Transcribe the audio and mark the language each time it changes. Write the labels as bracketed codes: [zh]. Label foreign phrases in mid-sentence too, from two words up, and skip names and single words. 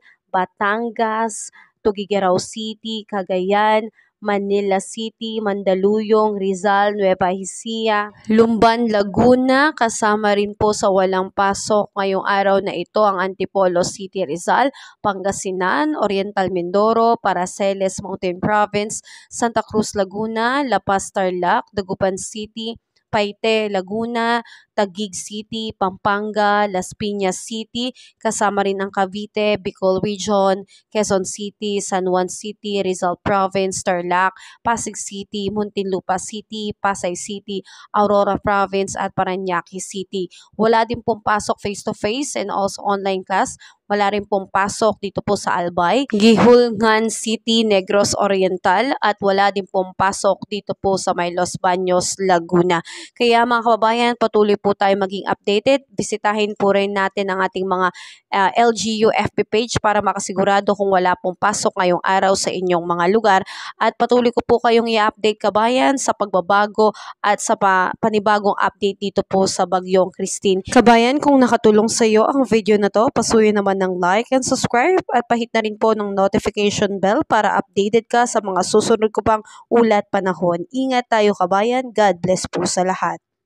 [tl] Batangas, Tuguegarao City, Cagayan, Manila City, Mandaluyong, Rizal, Nueva Ecija, Lumban, Laguna, kasama rin po sa walang pasok ngayong araw na ito ang Antipolo City, Rizal, Pangasinan, Oriental Mindoro, Paraceles Mountain Province, Santa Cruz, Laguna, La Paz, Tarlac, Dagupan City, Paite, Laguna, Taguig City, Pampanga, Las Piñas City, kasama rin ang Cavite, Bicol Region, Quezon City, San Juan City, Rizal Province, Tarlac, Pasig City, Muntinlupa City, Pasay City, Aurora Province at Parañaque City. Wala din pong pasok [en] face-to-face and also online class. [tl] Wala rin pong pasok dito po sa Albay, Gihulngan City, Negros Oriental at wala din pong pasok dito po sa may Los Baños, Laguna. Kaya mga kababayan, patuloy po tayo maging updated. Bisitahin po rin natin ang ating mga LGU FB page para makasigurado kung wala pong pasok ngayong araw sa inyong mga lugar. At patuloy ko po kayong i-update kabayan sa pagbabago at sa panibagong update dito po sa bagyong Christine. Kabayan, kung nakatulong sa iyo ang video na to, pasuyo naman ng [en] like and subscribe [tl] at pahit na rin po ng notification bell para updated ka sa mga susunod ko pang ulat panahon. Ingat tayo kabayan. [en] God bless [tl] po sa lahat.